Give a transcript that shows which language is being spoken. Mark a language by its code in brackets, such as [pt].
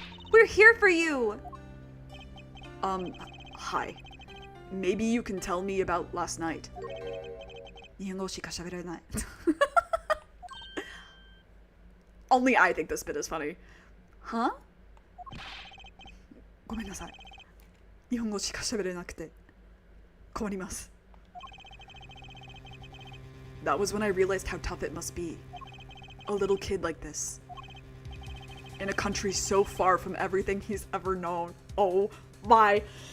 [en] We're here for you! Hi. Maybe you can tell me about last night. [ja] 日本語しか喋れない。 [en] Only I think this bit is funny. Huh? [ja] ごめんなさい。日本語しか喋れなくて困ります。 [en] That was when I realized how tough it must be. A little kid like this. In a country so far from everything he's ever known. Oh my.